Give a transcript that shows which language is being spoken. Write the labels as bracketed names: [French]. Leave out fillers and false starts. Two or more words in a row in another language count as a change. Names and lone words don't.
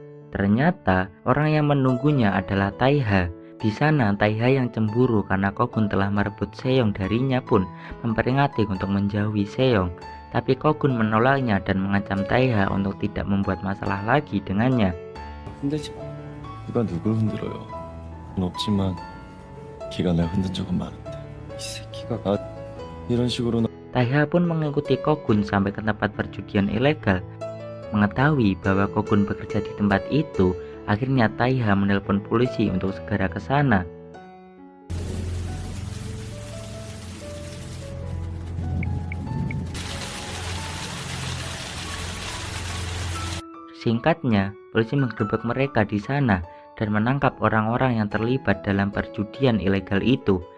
[Indonesian] Ternyata orang yang menunggunya adalah Taiha. Di sana Taiha yang cemburu karena Kogun telah merebut Seong darinya pun memperingati untuk menjauhi Seong. Tapi Kogun menolaknya dan mengancam Taiha untuk tidak membuat masalah lagi dengannya. [Korean] 흔들지 마. 누가 누굴 흔들어요? 는 없지만 걔가 날 흔든 적은 많은데. 이 새끼가 이런 식으로 [Indonesian] Taiha pun mengikuti Kogun sampai ke tempat perjudian ilegal. Mengetahui bahwa Kogun bekerja di tempat itu, akhirnya Taiha menelpon polisi untuk segera ke sana. Singkatnya, polisi menggerebek mereka di sana dan menangkap orang-orang yang terlibat dalam perjudian ilegal itu.